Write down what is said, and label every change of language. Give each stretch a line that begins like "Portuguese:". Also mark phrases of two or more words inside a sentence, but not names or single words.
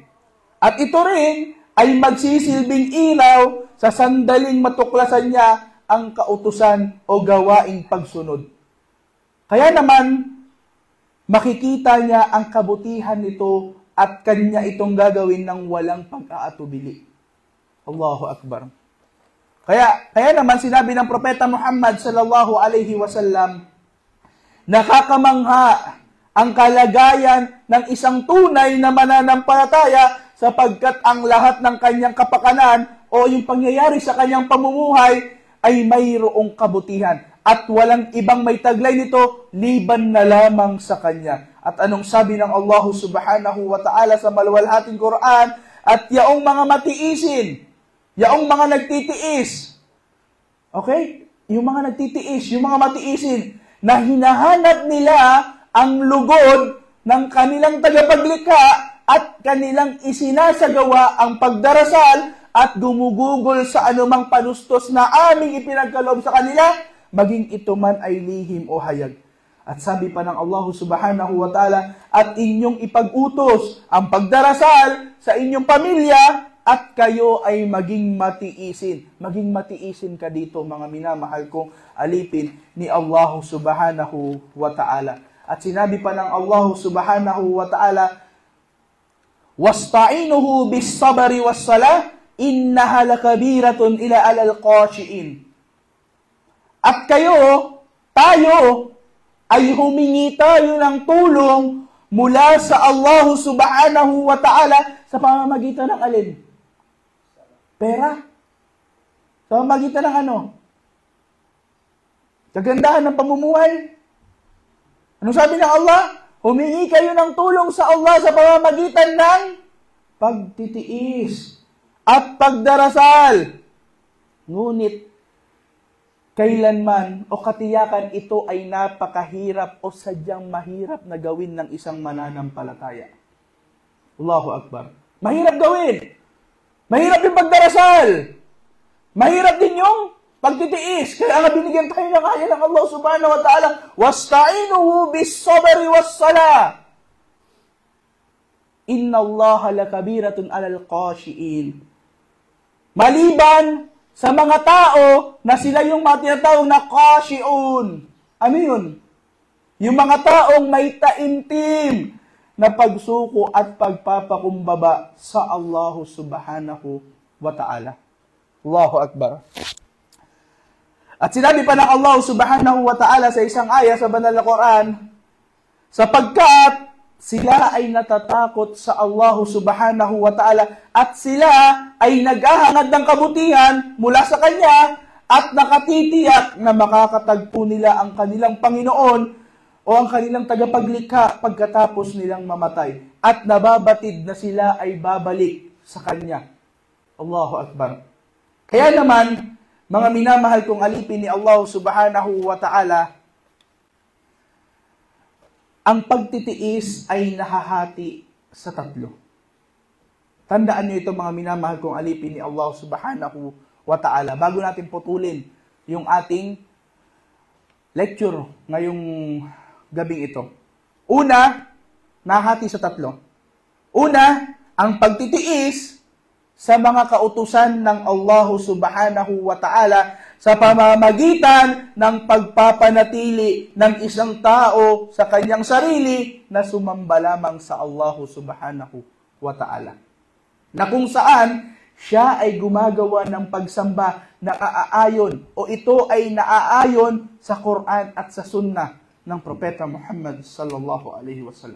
Filipino: At ito rin ay magsisilbing ilaw sa sandaling matuklasan niya ang kautusan o gawaing pagsunod. Kaya naman, makikita niya ang kabutihan nito at kanya itong gagawin ng walang pag-aatubili.
Arabic: الله أكبر.
Filipino: Kaya naman sinabi ng Propeta Muhammad
Arabic: صلى الله عليه وسلم,
Filipino: nakakamangha ang kalagayan ng isang tunay na mananampalataya sapagkat ang lahat ng kanyang kapakanan o yung pangyayari sa kanyang pamumuhay ay mayroong kabutihan at walang ibang may taglay nito liban na lamang sa kanya. At anong sabi ng Allah
Arabic: سبحانه وتعالى
Filipino: sa maluwalhating Quran? At yaong mga matiisin, yaong mga nagtitiis, okay? Yung mga nagtitiis, yung mga matiisin, na hinahanap nila ang lugod ng kanilang tagapaglikha at kanilang isinasagawa ang pagdarasal at gumugugol sa anumang panustos na aming ipinagkaloob sa kanila, maging ito man ay lihim o hayag. At sabi pa ng Allah
Arabic: سبحانه وتعالى,
Filipino: at inyong ipag-utos ang pagdarasal sa inyong pamilya at kayo ay maging matiisin. Maging matiisin ka dito, mga minamahal kong alipin ni Allah
Arabic: سبحانه وتعالى.
Filipino: At sinabi pa ng Allah
Arabic: سبحانه وتعالى, واستعينوا بالصبر والصلاة إنها لكبيرة إلا على الخاشعين.
Filipino: At kayo, tayo, ay humingi tayo ng tulong mula sa Allah
Arabic: سبحانه وتعالى
Filipino: sa pamamagitan ng alin? Pera? Sa pamamagitan ng ano? Kagandahan ng pamumuhay? Anong sabi ng Allah? Humingi kayo ng tulong sa Allah sa pamamagitan ng pagtitiis at pagdarasal. Ngunit, kailanman o katiyakan ito ay napakahirap o sadyang mahirap na gawin ng isang mananampalataya.
Arabic: الله أكبر.
Filipino: Mahirap gawin. Mahirap yung pagdarasal. Mahirap din yung pagtitiis. Kaya nga binigyan tayo ng kaya ng Allah
Arabic: سبحانه وتعالى, وَاسْتَعِينُهُ بِالصَّبْرِ وَالصَّلَاةِ إن الله لكبيرة على الخاشعين.
Filipino: Maliban sa mga tao na sila yung mga tinatawag na khashi'un. Ano yun? Yung mga taong may taimtim na pagsuko at pagpapakumbaba sa Allah
Arabic: سبحانه وتعالى. الله أكبر.
Filipino: At sinabi pa ng Allah
Arabic: سبحانه وتعالى
Filipino: sa isang aya sa banal na Quran, sapagkat sila ay natatakot sa Allah
Arabic: سبحانه وتعالى
Filipino: at sila ay naghahangad ng kabutihan mula sa Kanya at nakatitiyak na makakatagpo nila ang kanilang Panginoon o ang kanilang tagapaglikha pagkatapos nilang mamatay at nababatid na sila ay babalik sa Kanya.
Arabic: الله أكبر.
Filipino: Kaya naman, mga minamahal kong alipin ni Allah
Arabic: سبحانه وتعالى,
Filipino: ang pagtitiis ay nahahati sa tatlo. Tandaan niyo ito mga minamahal kong alipin ni Allah
Arabic: سبحانه وتعالى.
Filipino: Bago natin putulin yung ating lecture ngayong gabing ito. Una, nahahati sa tatlo. Una, ang pagtitiis sa mga kautusan ng Allah
Arabic: سبحانه وتعالى
Filipino: sa pamamagitan ng pagpapanatili ng isang tao sa kanyang sarili na sumamba lamang sa Allah
Arabic: سبحانه وتعالى.
Filipino: Na kung saan siya ay gumagawa ng pagsamba na aaayon o ito ay naaayon sa Quran at sa Sunnah ng Propeta Muhammad
Arabic: صلى الله عليه وسلم.